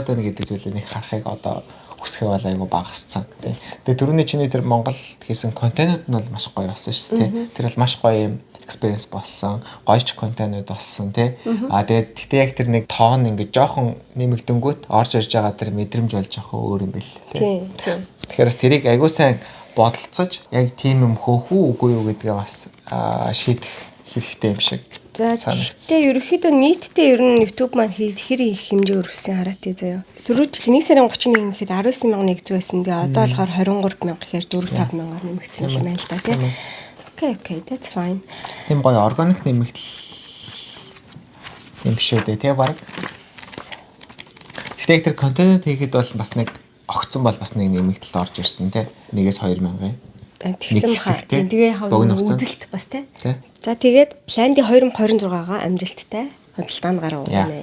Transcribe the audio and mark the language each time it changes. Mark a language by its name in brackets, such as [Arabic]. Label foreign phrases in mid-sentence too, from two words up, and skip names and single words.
[Mongolian] байна гэдэг зүйлийг нэг харахыг одоо хүсэх бол айгүй багассан тийм тэгээд түрүүний чиний тэр Монгол хийсэн контентууд нь бол маш гоё болсон шүү дээ тэр бол маш гоё юм experience болсон гойч контент болсон тий тэгээд тэгтээ яг тэр нэг тоон ингээд жоохон нэмэгдэнгүүт орж ирж байгаа тэр мэдрэмж болж жоохон өөр юм бэл тий тэгэхээр бас тэрийг айгуу сайн бодолцож яг тийм юм хөөх үү үгүй юу гэдгээ бас шийдэх хэрэгтэй юм шиг санагдсан. Тэгээ ерөөхдөө нийтдээ ер нь YouTube маань хэр их хэмжээгээр өссөн хараа тий заяа. Түрүү жил 1 сарын 31-нд гэхэд 19,100 байсан. Тэгээ одоо болохоор 23,000 гэхээр 4-5,000-аар нэмэгдсэн юм байна л да тий. [English] Okay, that's fine. [Mongolian] Тийм гоё органик нэмэгдэл юм шүү дээ тий баг. Тэгтээ тэр контент хийхэд бол бас нэг огцсон бол бас нэг нэмэгдэлд орж ирсэн тий. 1-2,000. Тэгсэн баха. Тэгээ үзэлт бас тий. За тэгээд Plandy 2026-га амжилттай худалдаанд гарав байна.